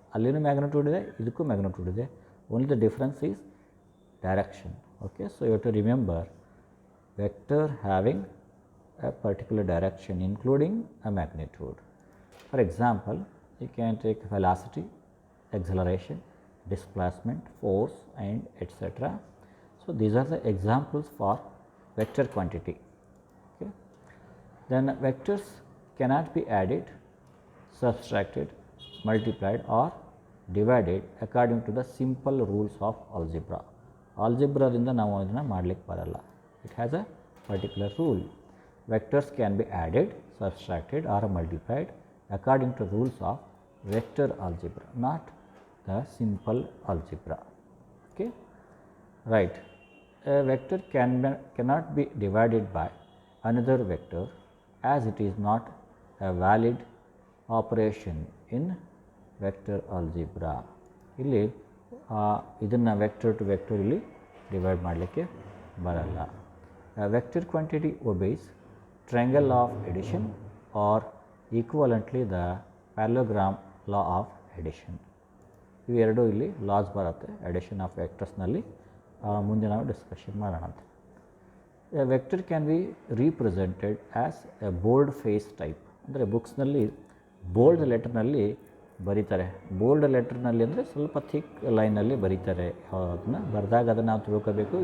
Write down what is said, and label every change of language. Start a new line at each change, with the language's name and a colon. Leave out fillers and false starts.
Kannada: ಅಲ್ಲಿನೂ ಮ್ಯಾಗ್ನಿಟ್ಯೂಡ್ ಇದೆ, ಇದಕ್ಕೂ ಮ್ಯಾಗ್ನಿಟ್ಯೂಡ್ ಇದೆ.
English: Only the difference is direction. Okay, so you have to remember vector having a particular direction including a magnitude. For example, you can take velocity, acceleration, displacement, force and etc. So these are the examples for vector quantity. Okay, then vectors cannot be added, subtracted, multiplied or divided according to the simple rules of algebra.
Kannada: Algebraದಿಂದ ನಾವು ಇದನ್ನು ಮಾಡಲಿಕ್ಕೆ ಬರಲ್ಲ.
English: It has a particular rule. Vectors can be added, subtracted or multiplied according to rules of vector algebra, not the simple algebra. Okay, right. A vector cannot be divided by another vector as it is not a valid operation in vector algebra.
Kannada: ಇಲ್ಲಿ ಇದನ್ನು vector to vector ಇಲ್ಲಿ divide ಮಾಡಲಿಕ್ಕೆ ಬರಲ್ಲ.
English: Vector quantity obeys triangle of addition or equivalently the parallelogram law of addition.
Kannada: ಇವೆರಡೂ ಇಲ್ಲಿ loss ಬರುತ್ತೆ addition of ವೆಕ್ಟರ್ಸ್ನಲ್ಲಿ. ಮುಂದೆ ನಾವು ಡಿಸ್ಕಷನ್ ಮಾಡೋಣ.
English: A vector can be represented as a bold face type.
Kannada: ಅಂದರೆ ಬುಕ್ಸ್ನಲ್ಲಿ ಬೋಲ್ಡ್ ಲೆಟರ್ನಲ್ಲಿ ಬರೀತಾರೆ. ಬೋಲ್ಡ್ ಲೆಟರ್ನಲ್ಲಿ ಅಂದರೆ ಸ್ವಲ್ಪ ಥಿಕ್ ಲೈನಲ್ಲಿ ಬರೀತಾರೆ. ಅದನ್ನು ಬರೆದಾಗ ಅದನ್ನು ನಾವು ತಿಳ್ಕೋಬೇಕು.